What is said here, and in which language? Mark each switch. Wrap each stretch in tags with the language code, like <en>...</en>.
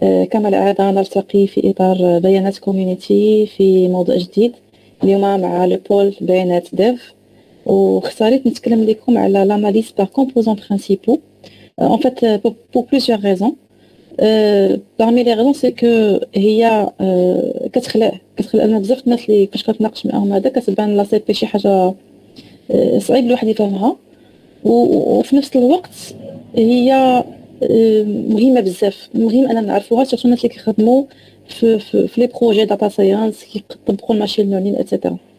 <ar>كما العادة نلتقي في إطار بيانات كوميونيتي في موضوع جديد. اليوم مع لو بيانات ديف، واختاريت نتكلم لكم على</ar> <fr>l'analyse par composants principaux. En fait, pour plusieurs raisons. Parmi les raisons, c'est que</fr> <ar>هي كتخلق لنا بزاف الناس اللي فاش كتناقش معاهم هذا كتبان لا سي بي شي حاجة صعيب الواحد يفهمها، وفي نفس الوقت هي مهمه بزاف. مهم اننا نعرفوها، خاصة الناس اللي كيخدموا في لي بروجي داتا ساينس كيطبقوا الماشين ليرنين اتسيتيرا.</ar>